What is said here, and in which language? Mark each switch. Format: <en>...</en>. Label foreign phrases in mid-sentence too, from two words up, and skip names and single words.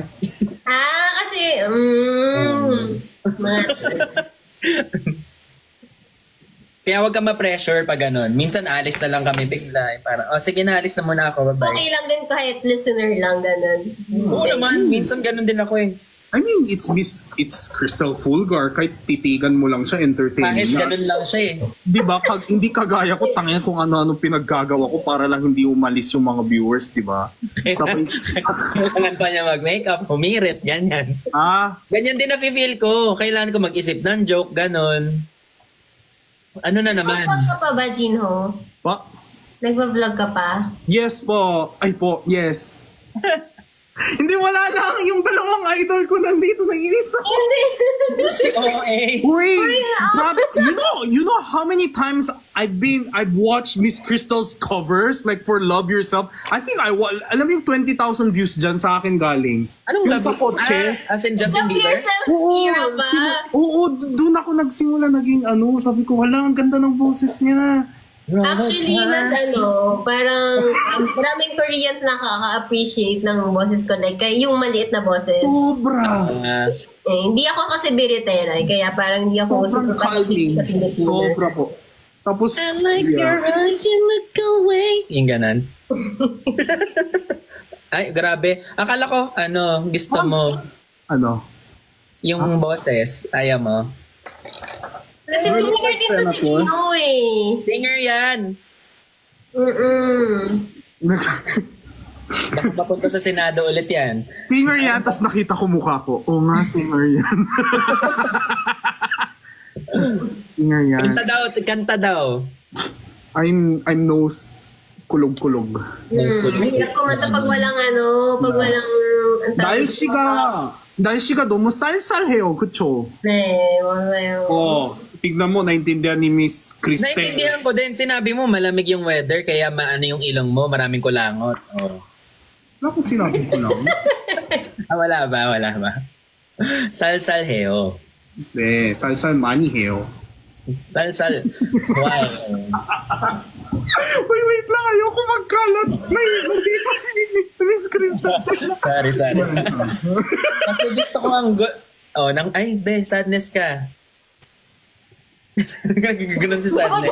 <tl>Kasi, mga... Kaya wag ka ma-pressure pag ganun. Minsan alis na lang kami bigla. Parang, sige na, alis na muna ako. Bye-bye. Okay lang din kahit listener lang, ganun. Oo naman, minsan ganun din ako eh.</tl> <en>I mean, it's Crystal Fulgar.</en> <tl>Kahit titigan mo lang siya, entertaining Kahit na. ganun lang siya eh. Di ba? Hindi kagaya ko, tangin kung ano-ano pinaggagawa ko para lang hindi umalis yung mga viewers, di ba? Kailangan pa niya mag-makeup, humirit, ganyan. Ganyan din na-feel ko. Kailangan ko mag-isip ng joke, ganun. Ano na naman? Nag-vlog ka pa ba, Jinho? Pa? Nag-vlog ka pa? Yes po. Ay po, yes. Hindi, wala lang. Yung dalawang idol ko nandito na inis ako. Hindi. Si OA. Wait, grabe.</tl> <en>You know how many times I've watched Miss Crystal's covers, like for Love Yourself. I think</en> <tl>alam mo yung 20,000 views dyan sa akin galing. Anong yung love sa kotse? As in Justin Love Bieber? yourself, Oo, era ba? doon ako nagsimula naging sabi ko, wala, ang ganda ng boses niya. Actually, mas parang maraming Koreans nakaka-appreciate ng boses ko. Like, yung maliit na boses. Sobra. Hindi ako kasi biritera, kaya parang hindi ako Sobrang calming. sa Pilipinas. Sobra po. Tapos,</tl> <en>your eyes, you look away.</en> <tl>Yung ganan. Ay, grabe. Akala ko, gusto mo, yung boses, ayaw mo. Kasi singer din to si Gino eh. Singer yan. Baka papunta sa Senado ulit yan. Singer yan, tas nakita ko mukha ko. Oo nga, singer yan. Singer yan. Kanta daw.</tl> <en>I'm nose</en> <tl>kulog-kulog. Mahirap kumanta pag walang pag walang... Dahil siga domo</tl> <ko>쌀쌀해요, 그쵸? 네, 맞아요.</ko> <tl>Tignan mo, naintindihan ni Miss Christine. Naintindihan ko din. Sinabi mo, malamig yung weather, kaya maano yung ilong mo, maraming kulangot. Wala kong sinabi ko lang. Wala ba?</tl> <ko>쌀쌀해요. 네, 쌀쌀 많이 해요.</ko> <tl>Salsal. Wow. Wait lang, ayoko magkalat. Hindi pa si Miss Christine. Sorry. Kasi gusto ko sadness ka. Nagaganon si sadness.</tl>